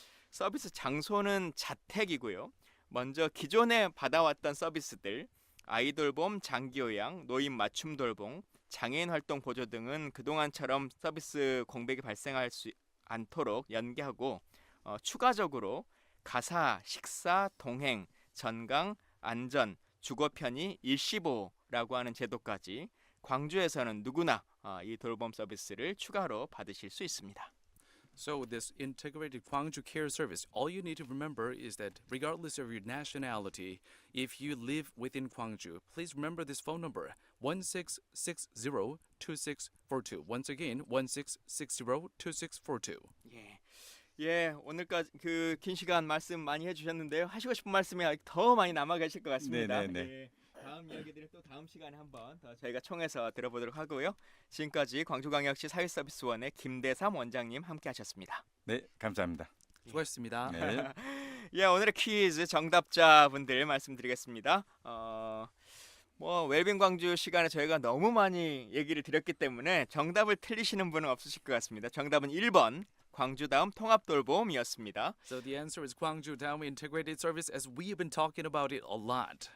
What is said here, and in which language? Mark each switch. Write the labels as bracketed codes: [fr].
[ko] 서비스 장소는 자택이고요. 먼저 기존에 받아왔던 서비스들 아이돌봄, 장기요양, 노인 맞춤 돌봄, 장애인 활동 보조 등은 그동안처럼 서비스 공백이 발생할 수 않도록 연계하고 추가적으로 가사, 식사, 동행, 전강, 안전, 주거 편의, 일시보호라고 하는 제도까지 광주에서는 누구나 이 돌봄 서비스를 추가로 받으실 수 있습니다. [en] So this integrated Gwangju Care Service, all you need to remember is that regardless of your nationality, if you live within Gwangju, please remember this phone number 1660-2642. Once again, 1660-2642. [ko] 예, 오늘까지 그 긴 시간 말씀 많이 해주셨는데요. 하시고 싶은 말씀이 더 많이 남아 계실 것 같습니다. 네네네. 예, 다음 이야기들은 또 다음 시간에 한번 더 저희가 총해서 들어보도록 하고요. 지금까지 광주광역시 사회서비스원의 김대삼 원장님 함께하셨습니다. 네, 감사합니다. 수고하셨습니다. 네. 예, 오늘의 퀴즈 정답자분들 말씀드리겠습니다. 뭐 웰빙 광주 시간에 저희가 너무 많이 얘기를 드렸기 때문에 정답을 틀리시는 분은 없으실 것 같습니다. 정답은 1번 광주 다음 통합돌봄이었습니다. [en] So the answer is Gwangju Daum Integrated Service, as we've been talking about it a lot.